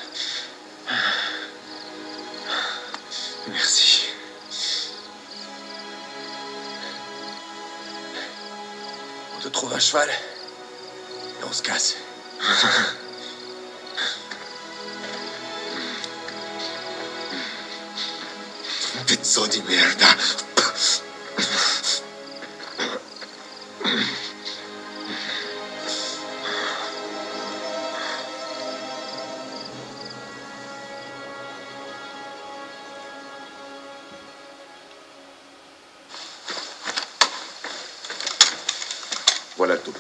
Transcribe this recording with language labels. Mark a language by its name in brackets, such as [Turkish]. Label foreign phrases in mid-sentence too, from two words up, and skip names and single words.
[French] Merci. On te trouve un cheval et on se casse. [Italian] Pezzo di merda. [French] Voilà le topo.